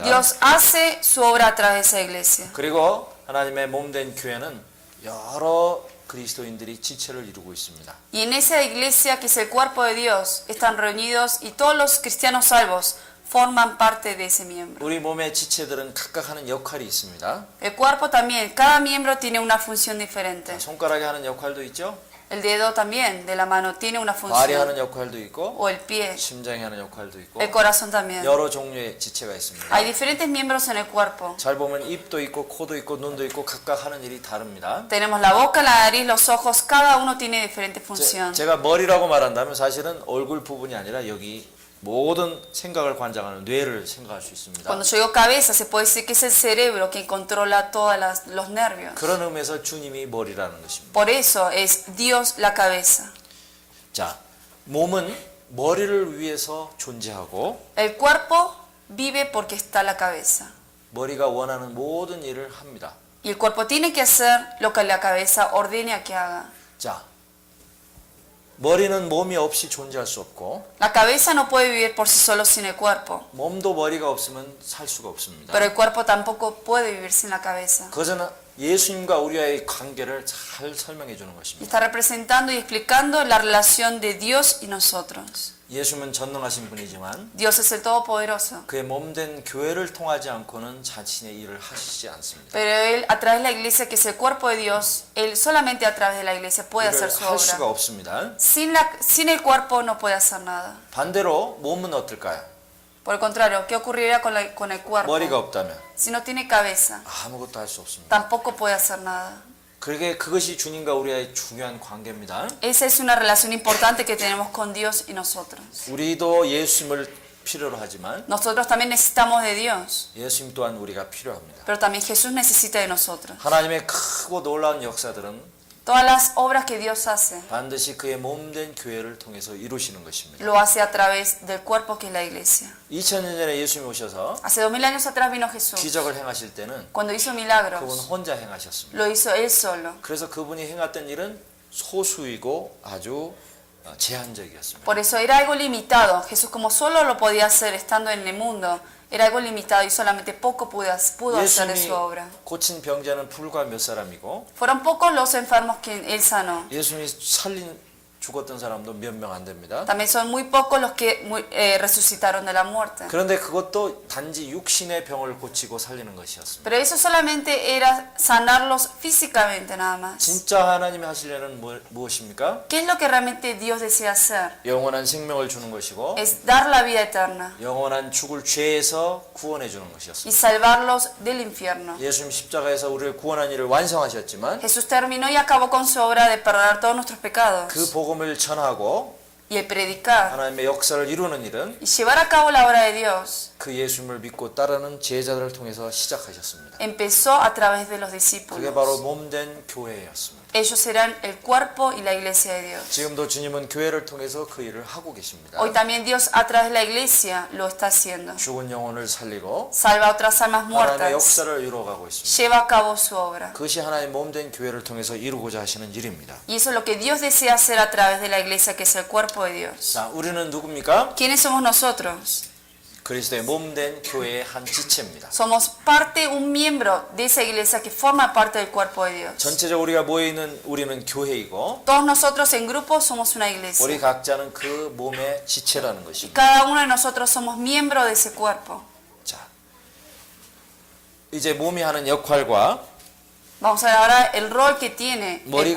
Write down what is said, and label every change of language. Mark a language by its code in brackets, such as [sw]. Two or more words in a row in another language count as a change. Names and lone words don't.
[es] Dios hace su obra a través de esa iglesia. [ko] 그리고 하나님의 몸된 교회는 여러 그리스도인들이 지체를 이루고 있습니다. [es] Y en esa iglesia que es el cuerpo de Dios, están reunidos y todos los cristianos salvos forman parte de ese miembro. [ko] 우리 몸의 지체들은 각각 하는 역할이 있습니다. [es] El cuerpo también, cada miembro tiene una función diferente. [ko] 손가락이 하는 역할도 있죠. [es] El dedo también de la mano tiene una [ko] 발이 [es] función. [ko] 하는 역할도 있고 [es] O el pie, [ko] 심장이 하는 역할도 있고 [es] el corazón también. [ko] 여러 종류의 지체가 있습니다. [es] Hay diferentes miembros en el cuerpo. [ko] 잘 보면 입도 있고 코도 있고 눈도 있고 각각 하는 일이 다릅니다. [es] Tenemos la boca, la nariz, los ojos, cada uno tiene diferente función. [ko] 제가 머리라고 말한다면 사실은 얼굴 부분이 아니라 여기 모든 생각을 관장하는 뇌를 생각할 수 있습니다. [es] Cuando yo digo cabeza, se puede decir que es el cerebro que controla todos los nervios. [ko] 그런 의미에서 주님이 머리라는 것입니다. [es] Por eso es Dios la cabeza. [ko] 자, 몸은 머리를 위해서 존재하고 [es] El cuerpo vive porque está la cabeza. [ko] 머리가 원하는 모든 일을 합니다. [es] Y el cuerpo tiene que hacer lo que la cabeza ordena que haga. [ko] 자, 머리는 몸이 없이 존재할 수 없고 [es] La cabeza no puede vivir por sí solo sin el cuerpo, [ko] 몸도 머리가 없으면 살 수가 없습니다. [es] pero el cuerpo tampoco puede vivir sin la cabeza. [ko] 그것은 예수님과 우리와의 관계를 잘 설명해 주는 [es] Y [ko] 것입니다. [es] está representando y explicando la relación de Dios y nosotros. [ko] 예수님은 전능하신 분이지만 [es] Dios es el Todopoderoso, [ko] 그의 몸된 교회를 통하지 않고는 자신의 일을 하시지 않습니다. [es] pero Él a través de la iglesia, que es el cuerpo de Dios, Él solamente a través de la iglesia puede hacer [ko] 이를 [es] su [ko] 할 수가 [es] obra. [ko] 없습니다. [es] Sin el cuerpo no puede hacer nada. [ko] 반대로 몸은 어떨까요? [es] Por el contrario, ¿qué ocurriría con el cuerpo? [ko] 머리가 없다면 [es] Si no tiene cabeza, [ko] 아무것도 할 수 없습니다. [es] tampoco puede hacer nada. [ko] 그것이 주님과 우리의 중요한 관계입니다. [es] Esa es una relación importante que tenemos con Dios y nosotros. [ko] 우리도 예수님을 필요로 하지만 [es] Nosotros también necesitamos de Dios, [ko] 예수님 또한 우리가 필요합니다. [es] pero también Jesús necesita de nosotros. [ko] 하나님의 크고 놀라운 역사들은 [es] Todas las obras que Dios hace, [ko] 반드시 그의 몸된 교회를 통해서 이루시는 것입니다. [es] lo hace a través del cuerpo que es la iglesia. [ko] 2000년 전에 예수님이 오셔서 [es] Hace 2000 años atrás vino Jesús. [ko] 기적을 행하실 때는 [es] Cuando hizo [ko] 그분 [es] milagros, [ko] 혼자 행하셨습니다. [es] lo hizo Él solo. [ko] 그래서 그분이 행했던 일은 소수이고 아주 제한적이었습니다. [es] Por eso era algo limitado. Jesús como solo lo podía hacer estando en el mundo, era algo limitado y solamente poco pudo hacer de su [ko] 예수님이 [es] obra. [ko] 고친 병자는 불과 몇 사람이고 [es] Fueron pocos los enfermos que Él sanó. [ko] 예수님이 죽었던 사람도 몇 명 안 됩니다. [es] También son muy pocos los que resucitaron de la muerte. [ko] 그런데 그것도 단지 육신의 병을 고치고 살리는 것이었습니다. [es] Pero eso solamente era sanarlos físicamente nada más. [ko] 진짜 하나님이 하시려는 무엇입니까? [es] ¿Qué es lo que realmente Dios desea hacer? [ko] 영원한 생명을 주는 것이고 [es] Es dar la vida eterna [ko] 영원한 죽을 죄에서 구원해 주는 [es] y [ko] 것이었습니다. [es] salvarlos del infierno. [ko] 예수님 십자가에서 우리를 구원한 일을 완성하셨지만 [es] Jesús terminó y acabó con su obra de perdonar todos nuestros pecados. [ko] 그 복음을 전하고 [es] Y el predicar [ko] 하나님의 역사를 이루는 일은 [es] y llevar a cabo la obra de Dios [ko] 그 예수님을 믿고 따르는 제자들을 통해서 시작하셨습니다. [es] empezó a través de los [ko] 그게 바로 [es] discípulos. [ko] 몸된 교회였습니다. [es] Ellos serán el cuerpo y la iglesia de Dios. [ko] 지금도 주님은 교회를 통해서 그 일을 하고 계십니다. [es] Hoy también Dios a través de la iglesia lo está haciendo. [ko] 죽은 영혼을 살리고 [es] Salva a otras almas [ko] 하나님의 [es] muertas. [ko] 역사를 이루어가고 있습니다. [es] Lleva a cabo su obra. [ko] 그것이 하나님 몸된 교회를 통해서 이루고자 하시는 일입니다. [es] Y eso es lo que Dios desea hacer a través de la iglesia, que es el cuerpo de Dios. [ko] 자, 우리는 누굽니까? [es] ¿Quiénes somos nosotros? [ko] 그리스도의 몸된 교회의 한 지체입니다. [es] Somos parte, un miembro de esa iglesia que forma parte del cuerpo de Dios. [ko] 전체적으로 우리가 모여있는 우리는 교회이고 [es] Todos nosotros en grupo somos una [ko] 우리 [es] iglesia. [ko] 각자는 그 몸의 지체라는 [es] Y [ko] 것입니다. [es] cada uno de nosotros somos miembro de ese cuerpo. [ko] 자, 이제 몸이 하는 역할과 [es] Vamos a ver ahora el rol que tiene el